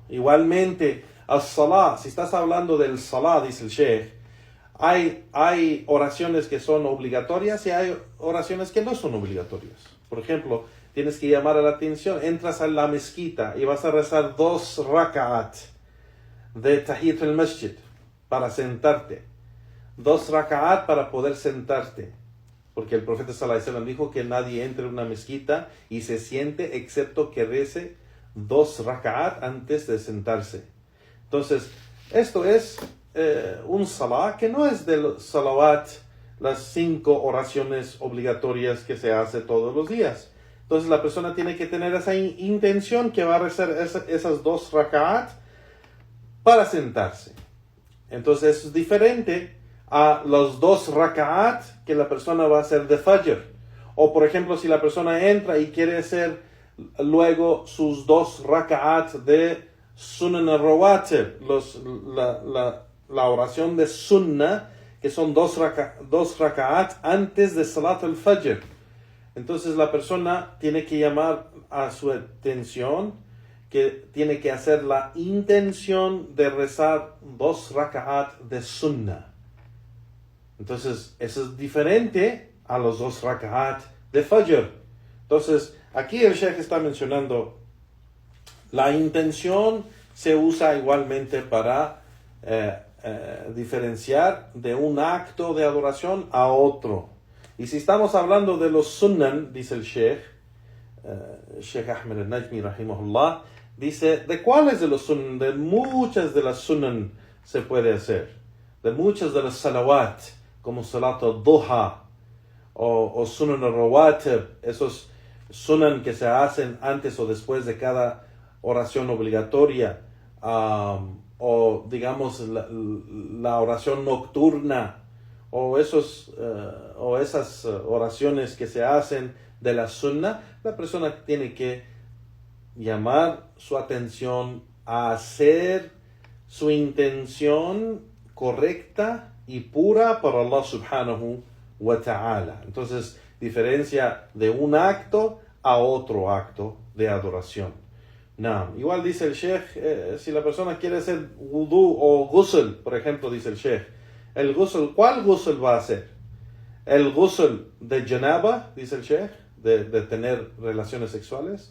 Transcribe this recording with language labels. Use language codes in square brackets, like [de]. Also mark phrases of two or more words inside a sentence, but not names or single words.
[es] Igualmente, al-salah, si estás hablando del salah, dice el Sheikh, hay oraciones que son obligatorias y hay oraciones que no son obligatorias. Por ejemplo, tienes que llamar a la atención, entras a la mezquita y vas a rezar 2 raka'at de [ar] تحية المسجد [es] para sentarte. 2 raka'at para poder sentarte. Porque el profeta [ar] صلى الله عليه وسلم [es] dijo que nadie entre en una mezquita y se siente excepto que rece 2 raka'at antes de sentarse. Entonces, esto es un salah que no es del salawat, las 5 oraciones obligatorias que se hace todos los días. Entonces la persona tiene que tener esa intención, que va a rezar esas 2 raka'at para sentarse. Entonces es diferente a los 2 raka'at que la persona va a hacer de fajr. O por ejemplo, si la persona entra y quiere hacer luego sus 2 raka'at de [ar] السنن الرواتب, [es] la oración de sunnah, que son 2 raka'at antes de [ar] صلاة الفجر. [es] Entonces la persona tiene que llamar a su atención que tiene que hacer la intención de rezar 2 raka'at de sunnah. Entonces eso es diferente a los 2 raka'at de fajr. Entonces aquí el Sheikh está mencionando la intención se usa igualmente para diferenciar de un acto de adoración a otro. Y si estamos hablando de los sunan, dice el Sheikh Ahmed al-Najmi rahimahullah, dice, ¿de cuáles de los sunan? De muchas de las sunan se puede hacer. De muchas de las salawat, como [ar] صلاة الضحى [es] o [ar] السنن الرواتب, [es] esos sunan que se hacen antes o después de cada oración obligatoria, o digamos la oración nocturna, o esas oraciones que se hacen de la sunna. La persona tiene que llamar su atención a hacer su intención correcta y pura para [ar] الله سبحانه وتعالى. [es] Entonces, diferencia de un acto a otro acto de adoración. Igual dice el Sheikh, si la persona quiere hacer wudu o ghusl, por ejemplo, dice el Sheikh, el ghusl, ¿cuál ghusl va a hacer? ¿El ghusl de janaba, dice el Sheikh, de tener relaciones sexuales?